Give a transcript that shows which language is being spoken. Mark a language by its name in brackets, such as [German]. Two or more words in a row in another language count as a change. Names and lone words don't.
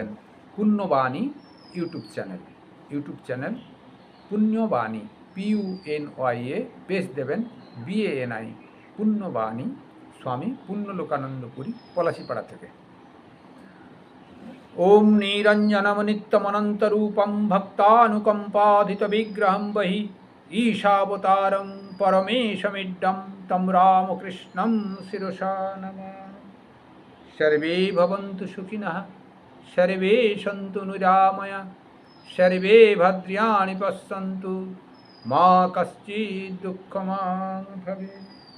[Bangla] পুণ্যবাণী ইউটিউব চ্যানেল পুণ্যবাণী PUNYA পেজ দেবেন, BANI পুণ্যবাণী, স্বামী পুণ্যলোকানন্দপুরী, পলাশিপাড়া থেকে। [Sanskrit] ওম নিরঞ্জনমনিত্যমনন্তরূপম ভক্তানুকম্পাধিতবিগ্রহং বহি ঈশাবতারং পরমেশমিড্ডম তম রামকৃষ্ণং শিরসা নমামি। সর্বে ভবন্তু সুখিনঃ, সর্বে সন্তু নিরাময়া, সর্বে ভদ্রাণি পশ্যন্তু, মা কশ্চিৎ দুঃখমাং ভবেৎ।